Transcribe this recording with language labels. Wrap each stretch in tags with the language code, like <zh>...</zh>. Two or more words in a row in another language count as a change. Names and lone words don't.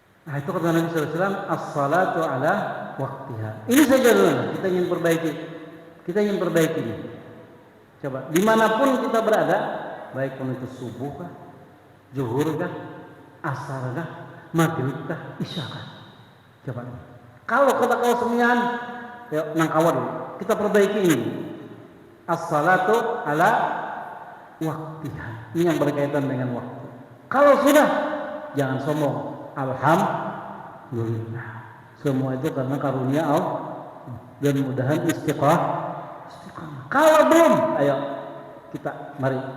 <id>Nah, itu kata Nabi SAW,</id> <ar>الصلاة على وقتها.</ar> <id>Ini saja dulu kita ingin perbaiki. Kita ingin perbaiki ini. Coba, dimanapun kita berada, baik pun itu subuh kah, zuhur kah, asar kah, maghrib kah, isya kah. Coba. Kalau kata kau semian, yuk nang kawan kita perbaiki ini.</id> <ar>الصلاة على وقتها.</ar> <id>Ini yang berkaitan dengan waktu. Kalau sudah, jangan sombong. Alhamdulillah. Semua itu karena karunia Allah dan mudahan istiqamah. Kalau belum, ayo kita mari.</id>